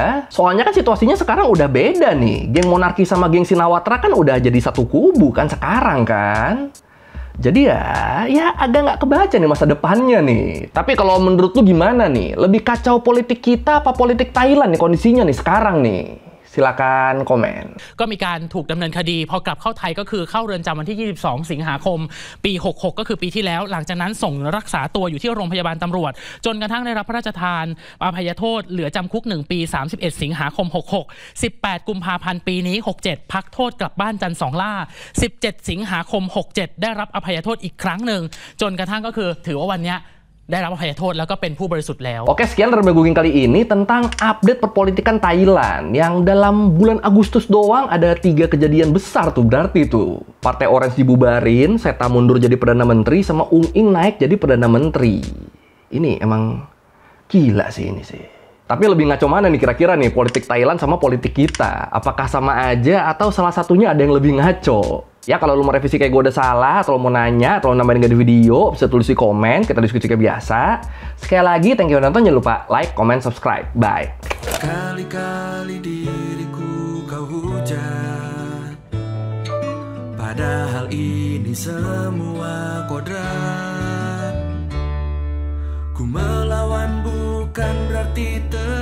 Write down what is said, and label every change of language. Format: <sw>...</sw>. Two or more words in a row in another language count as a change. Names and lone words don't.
<id>Soalnya kan situasinya sekarang udah beda nih. Geng monarki sama geng Sinawatra kan udah jadi satu kubu kan sekarang kan? Jadi ya agak nggak kebaca nih masa depannya nih. Tapi kalau menurut lu gimana nih? Lebih kacau politik kita apa politik Thailand nih kondisinya nih sekarang nih? Silakan komen.</id> <th>ก็มีการถูกดำเนินคดีพอกลับเข้าไทยก็คือเข้าเรือนจำวันที่ 22 สิงหาคม ปี 66 ก็คือปีที่แล้วหลังจากนั้นส่งรักษาตัวอยู่ที่โรงพยาบาลตำรวจจนกระทั่งได้รับพระราชทานอภัยโทษเหลือจำคุก 1 ปี 31 สิงหาคม 66 18 กุมภาพันธ์ปีนี้ 67 พักโทษกลับบ้านจันทร์สองล่า 17 สิงหาคม 67 ได้รับอภัยโทษอีกครั้งหนึ่งจนกระทั่งก็คือถือว่าวันนี้ได้รับอภัยโทษแล้วก็เป็นผู้บริสุทธิ์แล้ว</th> <id>Oke, sekian Rebaguging kali ini tentang update perpolitikan Thailand yang dalam bulan Agustus doang ada 3 kejadian besar tuh berarti tuh. Partai Orange dibubarin, Seta mundur jadi Perdana Menteri, sama Ung Ing naik jadi Perdana Menteri. Ini emang gila sih ini sih. Tapi lebih ngaco mana nih kira-kira nih politik Thailand sama politik kita? Apakah sama aja atau salah satunya ada yang lebih ngaco? Ya kalau lu mau revisi kayak gue udah salah, atau lu mau nanya, atau lu nambahin gak di video, bisa tulis di komen, kita diskusi kayak biasa. Sekali lagi,</id> <en>thank you</en> <id>udah nonton, jangan lupa like, comment, subscribe. Bye. Kali-kali diriku kau hujat, padahal Hal ini semua kodrat. Ku melawan bukan berarti</id>